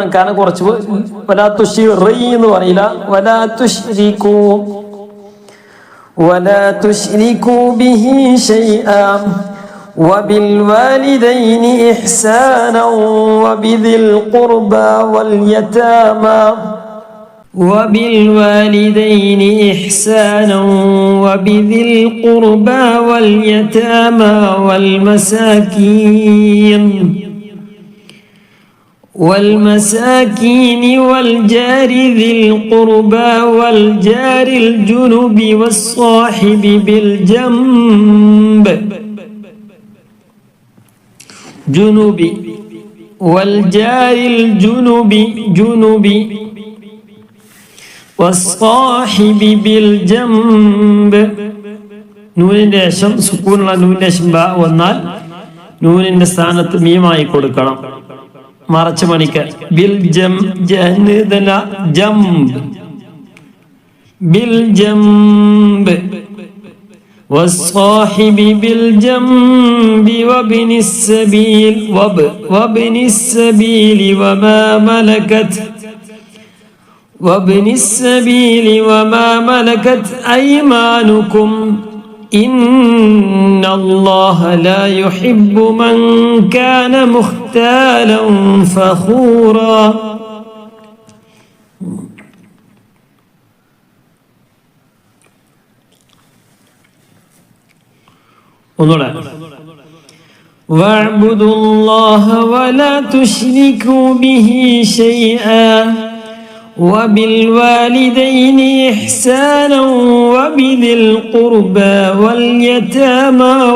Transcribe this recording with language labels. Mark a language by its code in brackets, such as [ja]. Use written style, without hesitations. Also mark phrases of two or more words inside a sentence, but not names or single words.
[ml] കാരണം കുറച്ച് [ar] ولا تشر [ml] എന്ന് പറയില്ല. [ar] ولا تشركوا ولا تشركوا به شيئا وبالوالدين إحسانا وبذي القربى واليتامى وبالوالدين إحسانا وبذي القربى واليتامى والمساكين والجار ذي القربى والجار الجنب والصاحب بالجنب والجار الجنب والصاحب بالجنب. [ml] നൂനിന്റെ ശേഷം സുക്കൂനുള്ള നൂനിന്റെ ശേഷം ബ വന്നാൽ നൂനിന്റെ സ്ഥാനത്ത് മീമായി കൊടുക്കണം, മറച്ചു മണിക്ക്. [ar] بالجنب بالجنب والصاحب بالجنب وابن السبيل وما ملكت وابن السبيل وما ملكت أيمانكم إن الله لا يحب من كان مختالا فخورا. واعبدوا الله ولا تشركوا به شيئا وبالوالدين إحسانا وبذي القربى واليتامى